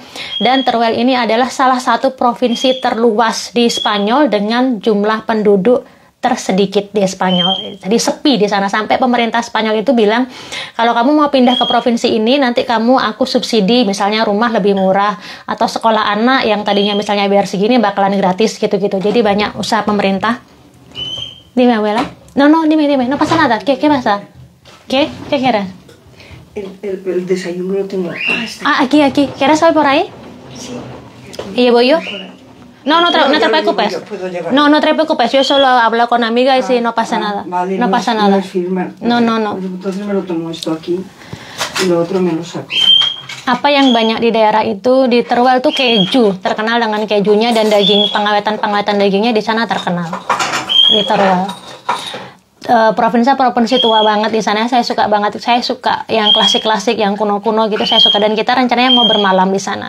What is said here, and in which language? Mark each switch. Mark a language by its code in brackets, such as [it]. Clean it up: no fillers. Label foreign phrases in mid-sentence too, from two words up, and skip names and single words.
[id] Dan Teruel ini adalah salah satu provinsi terluas di Spanyol dengan jumlah penduduk tersedikit di Spanyol. Jadi sepi di sana, sampai pemerintah Spanyol itu bilang kalau kamu mau pindah ke provinsi ini nanti aku subsidi, misalnya rumah lebih murah atau sekolah anak yang tadinya misalnya biar segini bakalan gratis gitu-gitu. Jadi banyak usaha pemerintah. [es] Dime, abuela. No, dime. No pasa nada. ¿Qué pasa? ¿Qué quieres? El desayuno lo tengo. Aquí. ¿Quieres hoy por ahí? Sí. ¿Y voy yo? No te preocupes. No te preocupes. Yo solo hablo con amiga y si no pasa nada. Vale, no pasa nada. No. Entonces me lo tomo esto aquí y lo otro me lo saco. [id] Apa yang banyak di daerah itu, di Teruel tuh keju, terkenal dengan kejunya dan daging, pengawetan dagingnya di sana terkenal. Di Teruel. Provinsi tua banget di sana, saya suka banget. Saya suka yang klasik-klasik, yang kuno-kuno gitu, saya suka. Dan kita rencananya mau bermalam di sana.